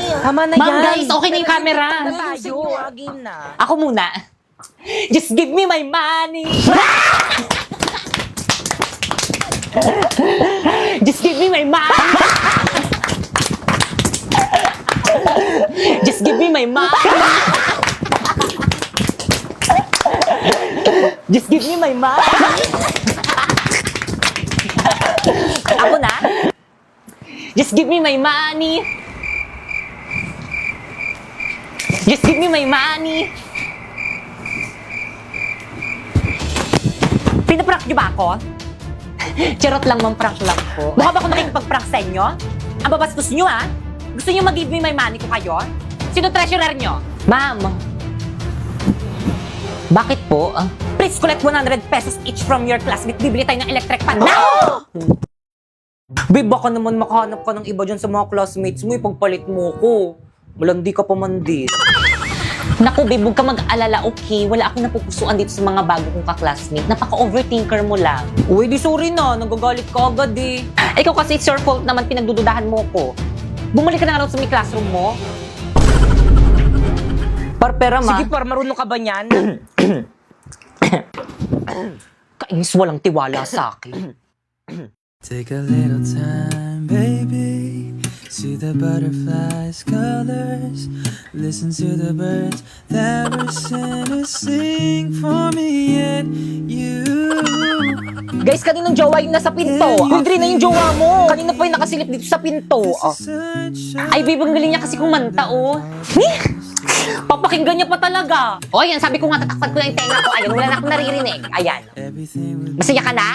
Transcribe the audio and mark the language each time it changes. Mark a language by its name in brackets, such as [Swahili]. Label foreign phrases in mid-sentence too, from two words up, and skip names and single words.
[Filipino] Tama na Ma'am, yan. guys, okay na yung camera. Game na. Ako muna. [English] Just give me my money. Just give me my money. Just give me my money. Just give me my money. [Filipino] Ako na. [English] Just give me my money. Just give me my money. [Filipino] Pinaprank niyo ba ako? Charot lang, ma'am, prank lang po. Mukha ba ako nakikipag-prank sa inyo? Ang babastos niyo, ha? Gusto niyo mag- [English] give me my money [Filipino] ko kayo? Sino treasurer niyo? Ma'am. Bakit po? [English] Please collect 100 pesos each from your classmate. [Filipino] Bibili tayo ng electric fan. Now! Babe, baka naman makahanap ka ng iba dyan sa mga classmates mo. Ipagpalit mo ko. Malandi ka pa man din. Naku, babe, huwag ka mag-alala, okay? Wala akong napupusuan dito sa mga bago kong ka-classmate. Napaka-overthinker mo lang. Uy, di sorry na. Nagagalit ka agad eh. Ikaw kasi, [English] it's your fault [Filipino] naman pinagdududahan mo ko. Bumalik ka na nga raw sa may classroom mo. Pera, ma. Sige par, marunong ka ba niyan? Kainis, walang tiwala sa akin. [English] Take a little time, baby. See the butterflies' colors. Listen to the birds that were sent to sing for me and you. [Filipino] Guys, kaninong jowa yung nasa pinto? Yung Dre na yung jowa mo. Kanina pa yung nakasilip dito sa pinto. Ay, babe, ang galing niya kasi kumanta, oh. Papakinggan niya pa talaga. O, yan, sabi ko nga, tatakpan ko na yung tenga ko. Ayan, wala na akong naririnig. Ayan. Masaya ka na?